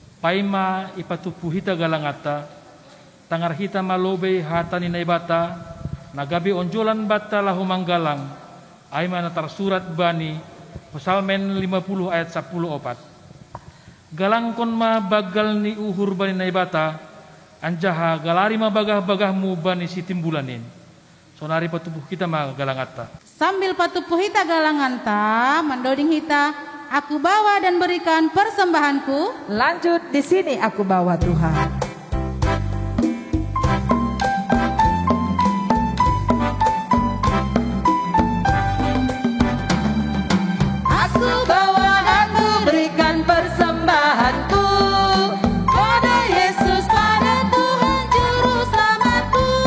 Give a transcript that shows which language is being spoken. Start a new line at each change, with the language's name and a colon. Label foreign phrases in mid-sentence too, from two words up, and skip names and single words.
Simeulue: Aima ipatupu hita galangata, tangar hita malobe hata ni naibata, nagabi onjolan bata lahu manggalang, aima na tersurat bani, Psalmen 50 ayat 14. Galangkon ma bagal ni uhur bani naibata, anjaha galari ma bagah-bagahmu bani si timbulanin. Sonari patupuh kita ma galangata. Sambil patupuh hita galanganta, mendoding hita,
Indonesian: aku bawa dan berikan persembahanku. Lanjut di sini aku bawa Tuhan. Aku bawa dan ku berikan persembahanku pada Yesus, pada Tuhan Juru Selamatku.